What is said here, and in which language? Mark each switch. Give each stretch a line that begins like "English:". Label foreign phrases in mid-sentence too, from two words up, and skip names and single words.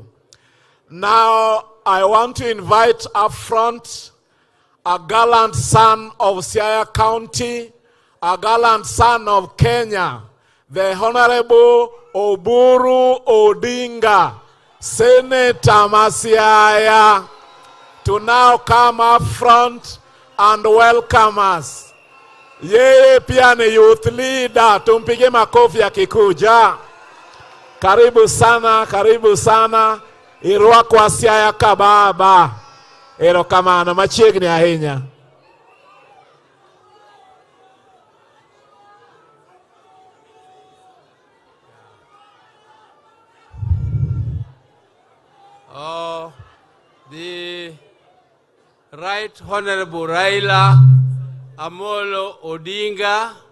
English: Now, I want to invite up front a gallant son of Siaya County, a gallant son of Kenya, the Honorable Oburu Odinga, Senator Siaya, to now come up front and welcome us.
Swahili: Yeye pia ni
English: youth leader,
Swahili: tumpige makofi akikuja. Karibu sana, karibu sana.
Luo (Kenya and Tanzania): Irua kwa Siaya kababa. Erokamano machiegni ahinya.
English: The Right Honorable Raila Amolo Odinga,